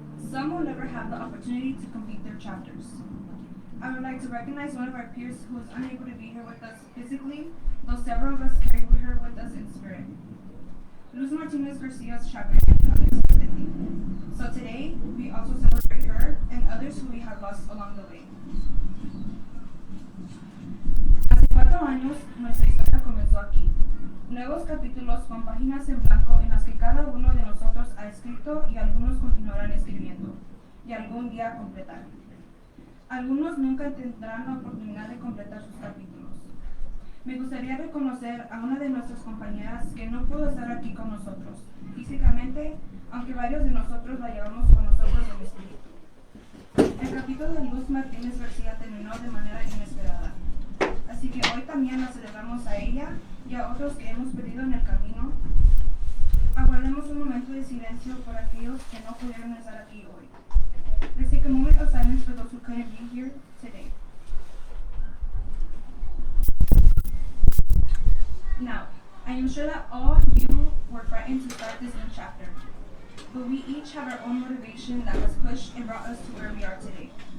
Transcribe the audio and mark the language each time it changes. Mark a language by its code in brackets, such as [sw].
[en] Some will never have the opportunity to complete their chapters. I would like to recognize one of our peers who is unable to be here with us physically, though several of us carry her with us in spirit. Luz Martinez Garcia's chapter ended unexpectedly. So today, we also celebrate her and others who we have lost along the way. [es] Hace 4 años, nuestra historia comenzó aquí. Nuevos capítulos con páginas en blanco en las que cada uno de nosotros ha escrito y algunos continuarán escribiendo, y algún día completar. Algunos nunca tendrán la oportunidad de completar sus capítulos. Me gustaría reconocer a una de nuestras compañeras que no pudo estar aquí con nosotros físicamente, aunque varios de nosotros la llevamos con nosotros en espíritu. El capítulo de Luz Martínez García terminó de manera inesperada, así que hoy también la celebramos a ella y a otros que hemos perdido en el camino. Aguardemos un momento de silencio por aquellos que no pudieron estar aquí hoy. [en] Let's take a moment of silence for those who couldn't be here today. Now, I am sure that all you were frightened to start this new chapter, but we each have our own motivation that was pushed and brought us to where we are today.